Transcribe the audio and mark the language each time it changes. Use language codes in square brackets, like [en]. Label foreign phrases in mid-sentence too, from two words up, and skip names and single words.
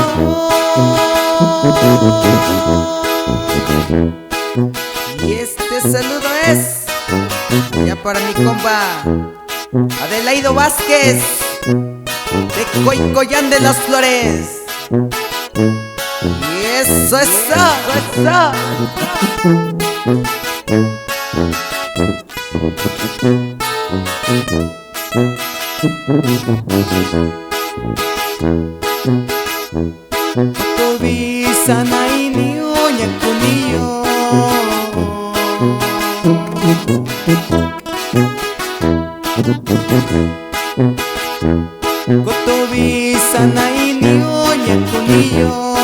[es] Y este saludo es ya para mi compa Adelaido Vázquez de Coycoyan de las Flores. Y eso. [mix] Tobi sanai ni oña kuniyo Kotobi sanai ni oña kuniyo